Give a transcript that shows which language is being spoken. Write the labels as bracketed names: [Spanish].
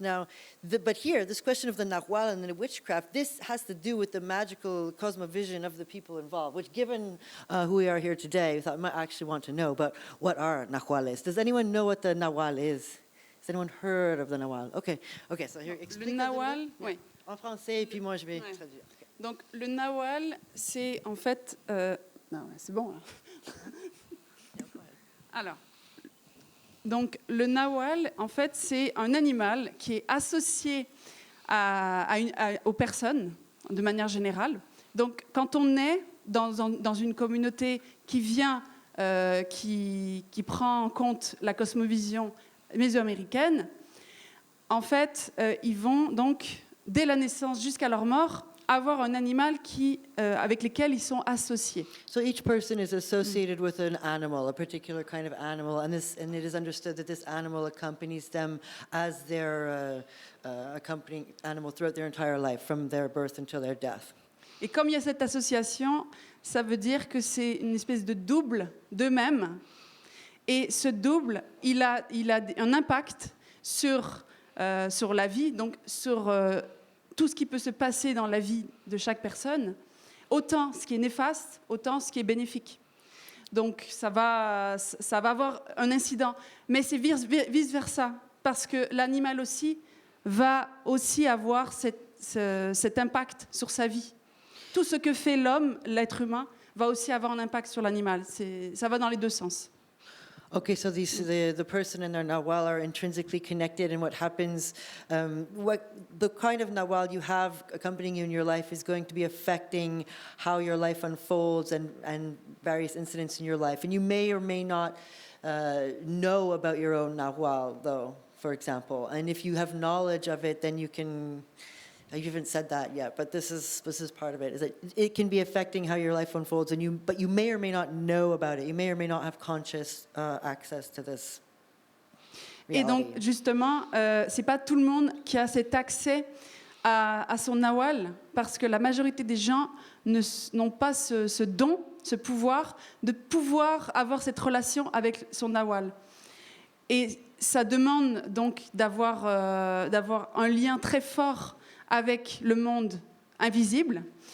[English] Now, but here, this question of the Nahual and the witchcraft, this has to do with the magical cosmovision of the people involved, which, given who we are here today, we thought we might actually want to know. But what are Nahuales? Does anyone know what the Nahual is? Has anyone heard of the Nahual? Okay, so here, explain. [French] Le Nahual, oui. En français, et puis moi je vais traduire. [English] Okay. [French] Donc, le Nahual, c'est en fait... non, c'est bon. Alors, donc, le Nahual, en fait, c'est un animal qui est associé aux personnes, de manière générale. Donc, quand on est dans une communauté qui vient, qui prend en compte la cosmovision mésoaméricaine, en fait, ils vont donc, dès la naissance jusqu'à leur mort, avoir un animal avec lequel ils sont associés. [English] So each person is associated with an animal, a particular kind of animal, and it is understood that this animal accompanies them as their accompanying animal throughout their entire life, from their birth until their death. [French] Et comme il y a cette association, ça veut dire que c'est une espèce de double d'eux-mêmes. Et ce double, il a un impact sur la vie, donc sur tout ce qui peut se passer dans la vie de chaque personne, autant ce qui est néfaste, autant ce qui est bénéfique. Donc ça va avoir un incident, mais c'est vice-versa, parce que l'animal aussi va aussi avoir cet impact sur sa vie. Tout ce que fait l'homme, l'être humain, va aussi avoir un impact sur l'animal. Ça va dans les deux sens. [English] Okay, so the person and their nawal are intrinsically connected, and what happens, the kind of nawal you have accompanying you in your life is going to be affecting how your life unfolds and various incidents in your life. And you may or may not know about your own nawal, though, for example. And if you have knowledge of it, then you can. You haven't said that yet, but this is part of it. Is that it can be affecting how your life unfolds, but you may or may not know about it. You may or may not have conscious access to this reality. [French] Et donc justement, c'est pas tout le monde qui a cet accès à son nawal, parce que la majorité des gens n'ont pas ce don, ce pouvoir de pouvoir avoir cette relation avec son nawal. Et ça demande donc d'avoir un lien très fort avec le monde invisible.